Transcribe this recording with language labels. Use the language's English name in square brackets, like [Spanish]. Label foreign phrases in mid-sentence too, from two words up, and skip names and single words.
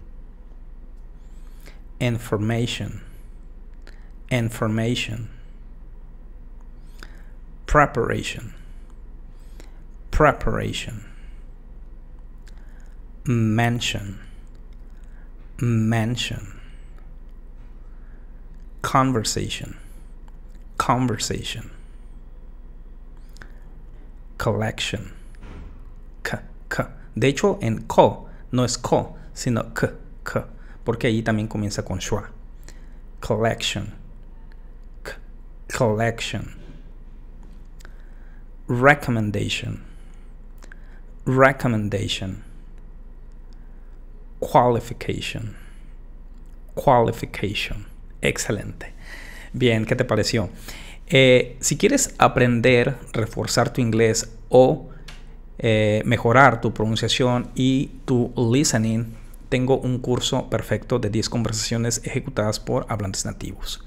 [English] information, information, preparation, preparation, mention, mention, conversation, conversation, collection, [Spanish] de hecho en co no es co sino k, porque ahí también comienza con schwa. [English] Collection, collection, recommendation, recommendation, qualification, qualification. [Spanish] Excelente. Bien, ¿qué te pareció? Si quieres aprender, reforzar tu inglés o mejorar tu pronunciación y tu listening, tengo un curso perfecto de 10 conversaciones ejecutadas por hablantes nativos.